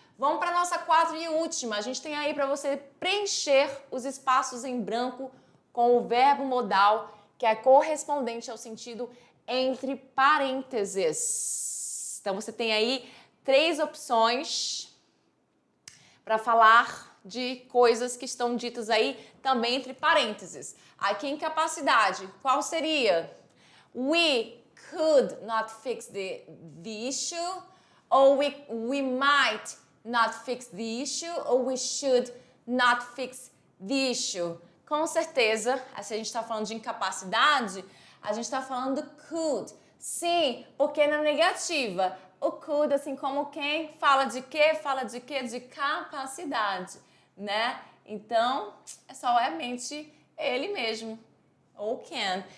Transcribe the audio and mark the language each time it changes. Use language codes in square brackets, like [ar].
[pt] Vamos para a nossa 4 e última. A gente tem aí para você preencher os espaços em branco com o verbo modal, que é correspondente ao sentido entre parênteses. Então, você tem aí 3 opções para falar de coisas que estão ditas aí também entre parênteses. Aqui em capacidade, qual seria? [en] We could not fix the issue, ou we might not fix the issue, ou we should not fix the issue. [pt] Com certeza, se a gente está falando de incapacidade, a gente está falando could. Sim, porque na negativa, o could, assim como quem fala de quê? Fala de quê? De capacidade, né? Então, é só realmente ele mesmo, ou can.